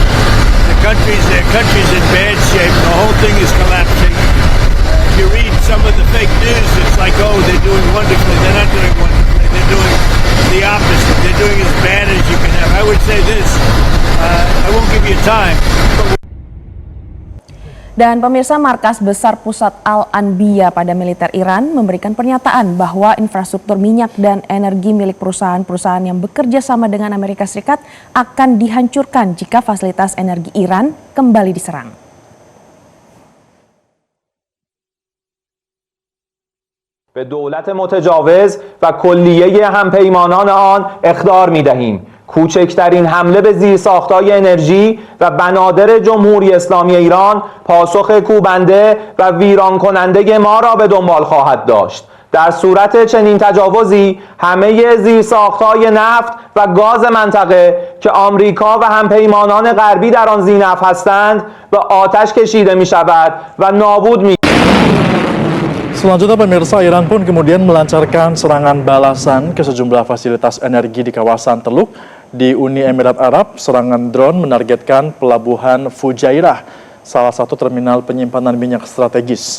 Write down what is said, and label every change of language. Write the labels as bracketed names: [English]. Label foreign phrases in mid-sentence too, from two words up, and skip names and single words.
[English] Their country's in bad shape. The whole thing is collapsing. If you read some of the fake news, it's like, oh, they're doing wonderfully. They're not doing wonderfully. They're doing the opposite. They're doing as bad as you can have. I would say this. I won't give you time. [Indonesian] Dan pemirsa, Markas Besar Pusat Al-Anbiya pada militer Iran memberikan pernyataan bahwa infrastruktur minyak dan energi milik perusahaan-perusahaan yang bekerja sama dengan Amerika Serikat akan dihancurkan jika fasilitas energi Iran kembali diserang. [Persian] به دولت متجاوز و کلیه همپیمانان آن اخطار می‌دهیم. کوچکترین حمله به زیرساخت‌های انرژی و بنادر جمهوری اسلامی ایران پاسخ کوبنده و ویران کننده ما را به دنبال خواهد داشت. در صورت چنین تجاوزی همه زیرساخت‌های نفت و گاز منطقه که آمریکا و همپیمانان غربی در آن ذی‌نفع هستند به آتش کشیده می‌شود و نابود می [Indonesian] Selanjutnya pemirsa, Iran pun kemudian melancarkan serangan balasan ke sejumlah fasilitas energi di kawasan Teluk di Uni Emirat Arab. Serangan drone menargetkan pelabuhan Fujairah, salah satu terminal penyimpanan minyak strategis.